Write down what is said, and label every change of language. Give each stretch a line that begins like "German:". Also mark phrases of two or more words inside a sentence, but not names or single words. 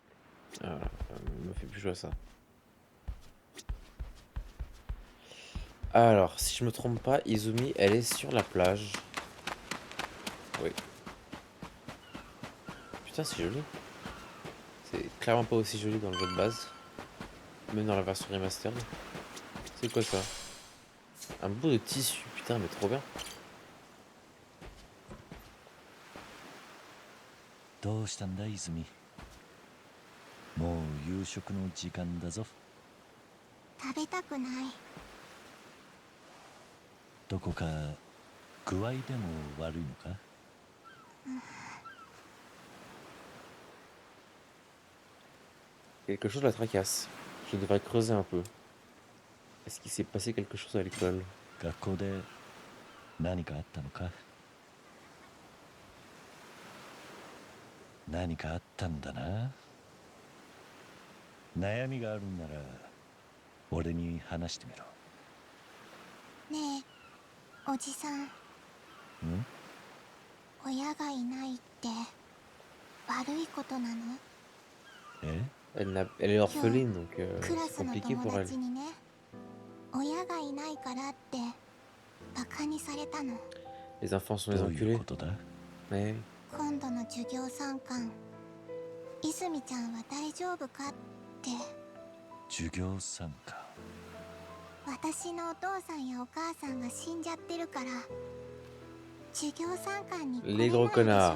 French: Voilà, me fait plus jouer à ça. Alors, si je me trompe pas, Izumi, elle est sur la plage. Oui. Putain, c'est joli. C'est clairement pas aussi joli dans le jeu de base. Même dans la version remastered. C'est quoi ça? Un bout de tissu, putain, mais trop bien.
Japanese: どうしたんだ泉。もう夕食の時間だぞ。食べたくない。どこか具合でも悪いのか。
French: Quelque chose la tracasse. Je devrais creuser un peu. Est-ce qu'il s'est passé quelque chose à l'école?
Japanese: 学校で何かあったのか。何かあったんだな。悩みがあるんなら俺に話してみろ。ねえ、おじさん。親がいないって悪いことなの？え？
French: Elle est orpheline, donc
Japanese: クラ
French: c'est
Japanese: スの
French: compliqué
Japanese: 友
French: pour elle.
Japanese: 達にね、親がいないからってバカにされたの。
French: Les enfants sont les
Japanese: どういう
French: enculés.
Japanese: ことだ。
French: Ouais.
Japanese: 今度の授業参観、泉ちゃんは大丈夫かって。授業参加。私のお父さんやお母さんが死んじゃってるから、授業参観に来れないでしょって。